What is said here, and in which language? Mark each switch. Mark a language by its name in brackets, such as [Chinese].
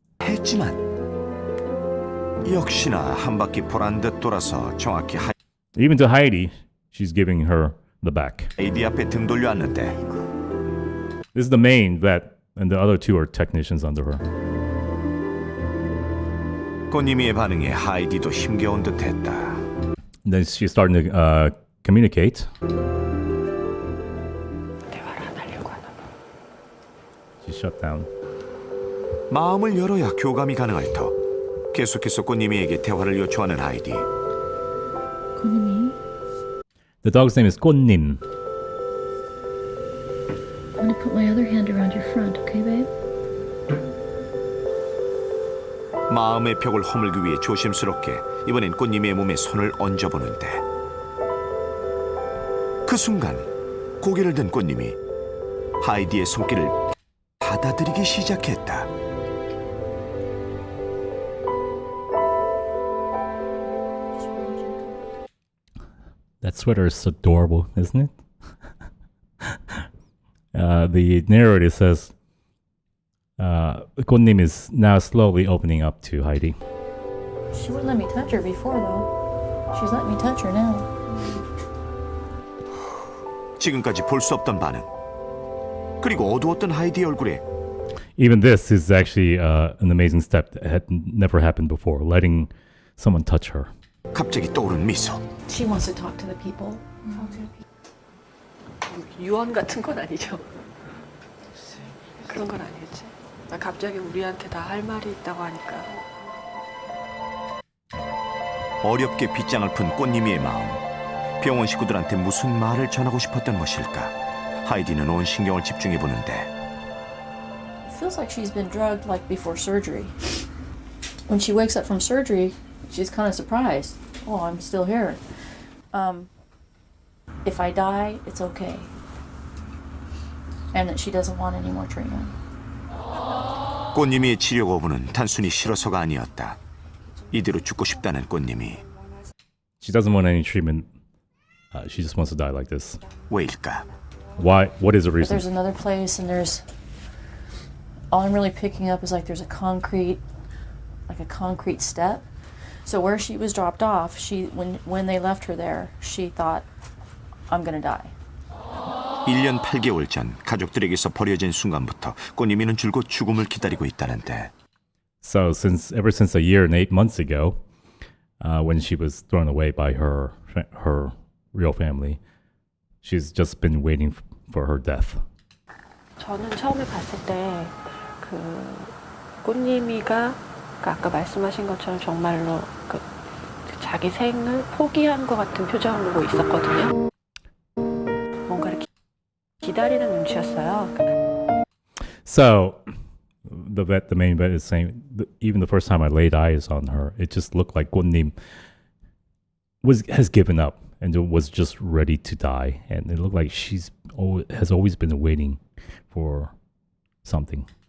[Korean] 했지만 역시나 한 바퀴 보란 듯 돌아서 정확히 [English] Even to Heidi, she's giving her the back. [Korean] 하이디 앞에 등 돌려앉는데 [English] This is the main vet, and the other 2 are technicians under her. [Korean] 꽃님이의 반응에 하이디도 힘겨운 듯했다. [English] Then she's starting to communicate. She shut down. [Korean] 마음을 열어야 교감이 가능할 터. 계속해서 꽃님이에게 대화를 요청하는 하이디. [English] 꽃님이? The dog's name is 꽃님. I'm gonna put my other hand around your front, okay, babe? [Korean] 마음의 벽을 허물기 위해 조심스럽게 이번엔 꽃님의 몸에 손을 얹어보는데 그 순간 고개를 든 꽃님이 하이디의 손길을 받아들이기 시작했다. [English] That sweater is adorable, isn't it? The narrator says, 꽃님 is now slowly opening up to Heidi. She wouldn't let me touch her before, though. She's letting me touch her now. [Korean] 지금까지 볼 수 없던 반응. 그리고 어두웠던 하이디의 얼굴에 [English] Even this is actually an amazing step that had never happened before, letting someone touch her. [Korean] 갑자기 떠오른 미소. [English] She wants to talk to the people. [Korean] 유언 같은 건 아니죠? 그런 건 아니겠지. 갑자기 우리한테 다 할 말이 있다고 하니까. 어렵게 빗장을 푼 꽃님이의 마음. 병원 식구들한테 무슨 말을 전하고 싶었던 것일까? 하이디는 온 신경을 집중해 보는데. [English] It feels like she's been drugged like before surgery. When she wakes up from surgery, she's kind of surprised. Oh, I'm still here. If I die, it's okay. And that she doesn't want any more treatment. [Korean] 꽃님이의 치료 거부는 단순히 싫어서가 아니었다. 이대로 죽고 싶다는 꽃님이. [English] She doesn't want any treatment. She just wants to die like this. [Korean] 왜일까? [English] Why? What is the reason? There's another place, and there's. All I'm really picking up is like there's a concrete step. So where she was dropped off, when they left her there, she thought, I'm gonna die. [Korean] 1년 8개월 전 가족들에게서 버려진 순간부터 꽃님이는 줄곧 죽음을 기다리고 있다는데. [English] So ever since a year and 8 months ago, when she was thrown away by her real family, she's just been waiting for her death. [Korean] 저는 처음에 봤을 때 꽃님이가 아까 말씀하신 것처럼 정말로 자기 생을 포기한 것 같은 표정을 보고 있었거든요. 뭔가 이렇게 기다리는 눈치였어요. [English] So the main vet is saying even the first time I laid eyes on her, it just looked like 꽃님 has given up and was just ready to die, and it looked like has always been waiting for something.